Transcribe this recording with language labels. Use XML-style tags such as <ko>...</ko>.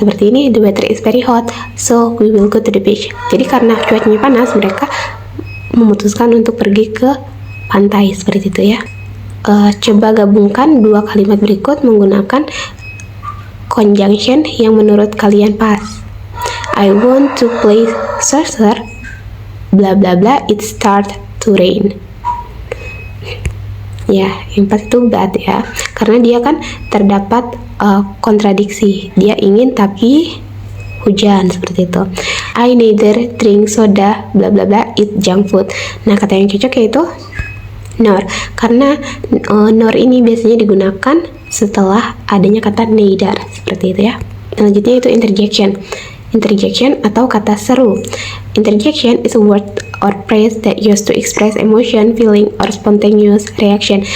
<id>Seperti ini,</id> <en>the weather is very hot, so we will go to the beach.</en> <id>Jadi karena cuacanya panas, mereka memutuskan untuk pergi ke pantai. Seperti itu ya. Coba gabungkan dua kalimat berikut menggunakan conjunction yang menurut kalian pas.</id> <en>I want to play soccer, bla bla bla, it start to rain.</en> <id>Ya, yang pas itu bad ya, karena dia kan terdapat kontradiksi. Dia ingin tapi hujan, seperti itu.</id> <en>I neither drink soda, bla bla bla, eat junk food.</en> <id>Nah, kata yang cocok yaitu nor, karena nor ini biasanya digunakan setelah adanya kata neither, seperti itu ya. Selanjutnya itu interjection. Interjection atau kata seru.</id> <en>Interjection is a word or phrase that used to express emotion, feeling, or spontaneous reaction.</en>